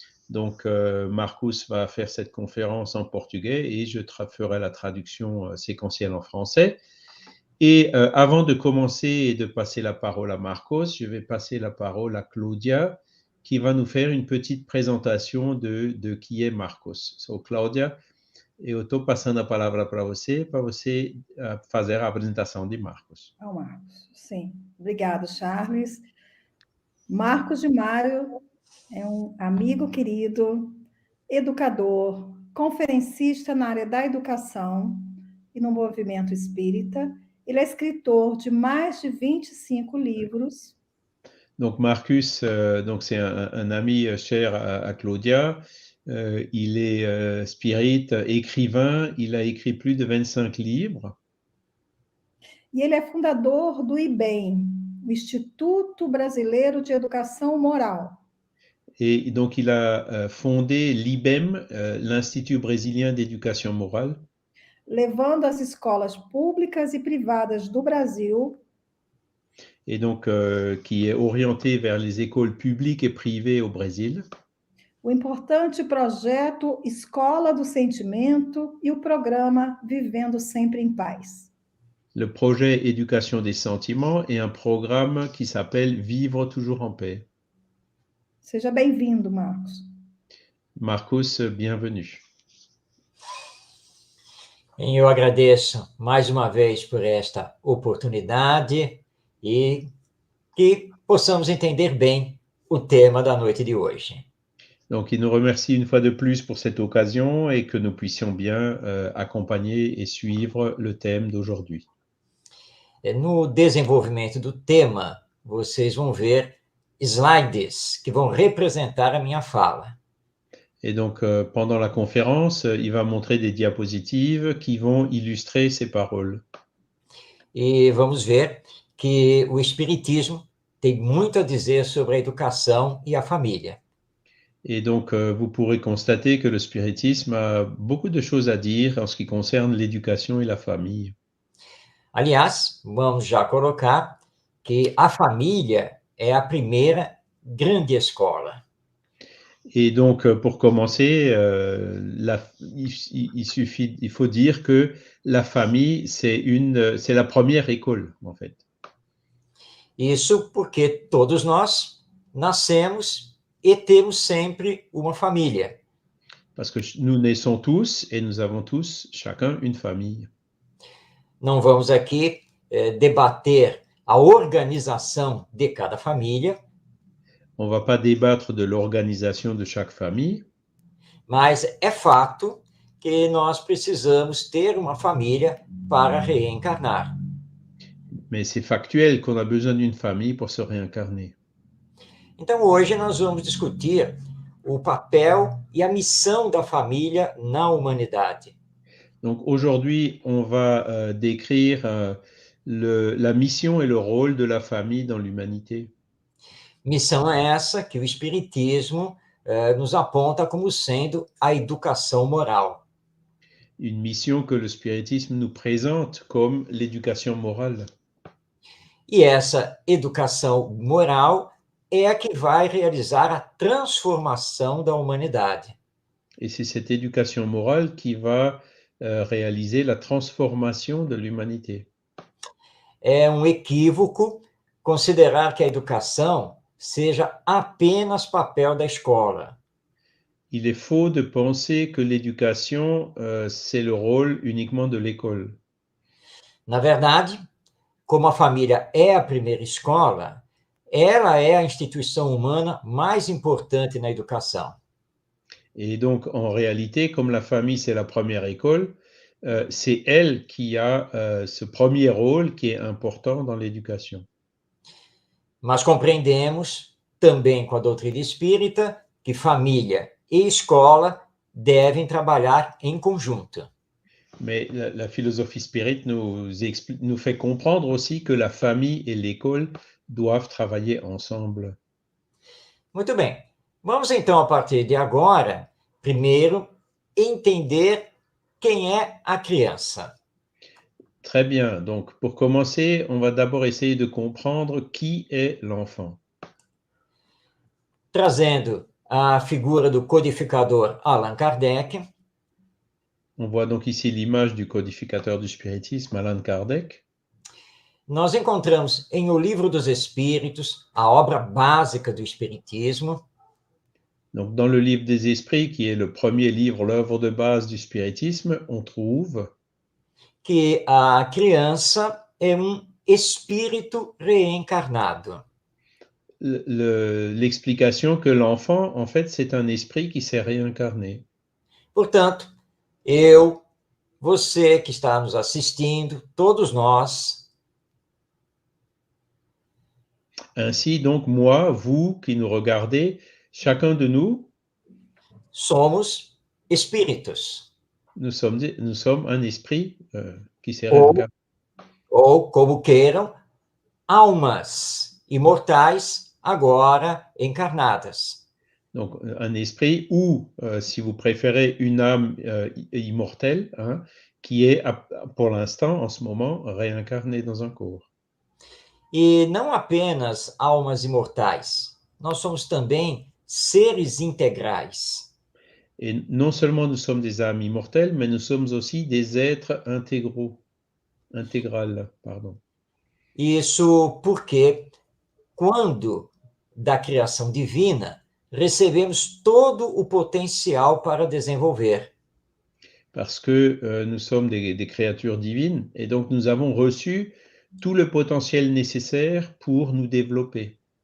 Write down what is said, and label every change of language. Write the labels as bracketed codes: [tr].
[fr] Donc, Marcus va faire cette conférence en portugais et je ferai la traduction séquentielle en français. Et avant de commencer et de passer la parole à Marcos, je vais passer la parole à Claudia, qui va nous faire une petite présentation de qui est Marcos. [pt] So, Cláudia, eu estou passando a palavra para você fazer a apresentação de Marcos. Marcos, sim. Obrigado, Charles. Marcos de Mário é amigo querido, educador, conferencista na área da educação e no movimento espírita. Ele é escritor de mais de 25 livros. [fr] Donc Marcus, c'est un ami cher à Claudia. Il est spirit, écrivain. Il a écrit plus de 25 livres. [pt] E ele é fundador do IBEM, o Instituto Brasileiro de Educação Moral. [fr] Et donc, il a fondé l'IBEM, l'Institut Brésilien d'Éducation Morale. [pt] Levando as escolas públicas e privadas do Brasil. [fr] Et donc, qui est orienté vers les écoles publiques et privées au Brésil. [pt] O importante projeto Escola do Sentimento e o programa Vivendo Sempre em Paz. [fr] Le projet Éducation des sentiments et un programme qui s'appelle Vivre toujours en paix. [pt] Seja bem-vindo, Marcos. [fr] Marcos, bienvenue. [pt] Eu agradeço mais uma vez por esta oportunidade e que possamos entender bem o tema da noite de hoje. [fr] Donc, il nous remercie une fois de plus pour cette occasion et que nous puissions bien accompagner et suivre le thème d'aujourd'hui. [pt] No desenvolvimento do tema, vocês vão ver slides que vão representar a minha fala. [fr] Et donc, pendant la conférence, il va montrer des diapositives qui vont illustrer ses paroles. [pt] E vamos ver que o Espiritismo tem muito a dizer sobre a educação e a família. [fr] Et donc, vous pourrez constater que le spiritisme a beaucoup de choses à dire en ce qui concerne l'éducation et la famille. [pt] Aliás, vamos já colocar que a família é a primeira grande escola. [fr] Et donc, pour commencer, il faut dire que la famille, c'est la première école, en fait. [pt] Isso porque todos nós nascemos e temos sempre uma família. [fr] Parce que nous naissons tous et nous avons tous, chacun, une famille. [pt] Não vamos aqui debater a organização de cada família. [fr] On ne va pas débattre de l'organisation de chaque famille. [pt] Mas é fato que nós precisamos ter uma família para reencarnar. [fr] Mais c'est factuel qu'on a besoin d'une famille pour se réincarner. [pt] Então, hoje nós vamos discutir o papel e a missão da família na humanidade. [fr] Donc, aujourd'hui, on va décrire la mission et le rôle de la famille dans l'humanité. [pt] Missão é essa que o Espiritismo nos aponta como sendo a educação moral. [fr] Une mission que le spiritisme nous présente comme l'éducation morale. [pt] E essa educação moral é a que vai realizar a transformação da humanidade. [fr] Et c'est cette éducation morale qui va réaliser la transformation de l'humanité. [pt] É um equívoco considerar que a educação seja apenas papel da escola. [fr] Il est faux de penser que l'éducation, c'est le rôle uniquement de l'école. [pt] Na verdade, como a família é a primeira escola, ela é a instituição humana mais importante na educação. [fr] Et donc, en réalité, comme la famille, c'est la première école, c'est elle qui a ce premier rôle qui est important dans l'éducation. [pt] Mas compreendemos, também com a doutrina espírita, que família e escola devem trabalhar em conjunto. [fr] Mais la philosophie spirit nous fait comprendre aussi que la famille et l'école doivent travailler ensemble. [pt] Muito bem. Vamos então, a partir de agora, primeiro, entender quem é a criança. [fr] Très bien. Donc, pour commencer, on va d'abord essayer de comprendre qui est l'enfant. [pt] Trazendo a figura do codificador Allan Kardec, [fr] On voit donc ici l'image du codificateur du spiritisme, Allan Kardec. [pt] nós encontramos em O Livro dos Espíritos, a obra básica do Espiritismo, [fr] Donc, dans le livre des esprits, qui est le premier livre, l'œuvre de base du spiritisme, on trouve [pt] que a criança é um espírito reencarnado. [fr] l'explication que l'enfant, en fait, c'est un esprit qui s'est réincarné. [pt] Portanto, eu, você que está nos assistindo, todos nós, [fr] Ainsi, donc, moi, vous qui nous regardez, chacun de nous, [pt] somos espíritos. [fr] nous sommes un esprit qui s'est [pt] Ou, [fr] réincarné. [pt] ou, como queiram, almas imortais agora encarnadas. [fr] Donc, un esprit ou, si vous préférez, une âme immortelle, hein, qui est, pour l'instant, en ce moment, réincarnée dans un corps. [pt] E não apenas almas imortais, nós somos também seres integrais. [fr] Et non seulement nous sommes des âmes immortelles, mais nous sommes aussi des êtres intégrales, pardon. [pt] Isso porque, quando da criação divina, recebemos todo o potencial para desenvolver. [fr] Parce que nous sommes des créatures divines, et donc nous avons reçu tout le potentiel nécessaire pour nous développer.